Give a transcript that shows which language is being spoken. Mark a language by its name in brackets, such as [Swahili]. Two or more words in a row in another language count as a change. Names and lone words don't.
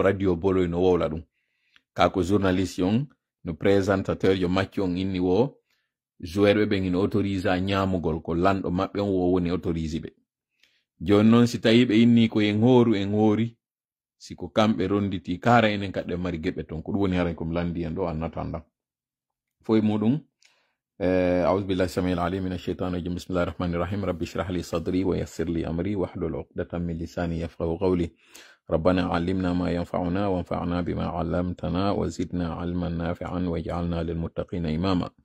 [Fula] radio boloy no wowla ɗum kako journaliste on no présentateur yo macci on inni wo joueur ɓe ɓen ina autorise a ñamugol ko lanɗo maɓɓe on wo woni autorise ɓe joni noon si tawi ɓe inni ko en hoori siko kamɓe ronditi kara enen kadɗe mari geɓe ton ko ɗum woni haray komi landi en ɗo annata ndam foye muɗum [Arabic] أعوذ بالله السميع العليم من الشيطان الرجيم بسم الله الرحمن الرحيم رب اشرح لي صدري ويسر لي أمري واحلل عقدة من لساني يفقهوا قولي ربنا علمنا ما ينفعنا وانفعنا بما علمتنا وزدنا علما نافعا واجعلنا للمتقين إماما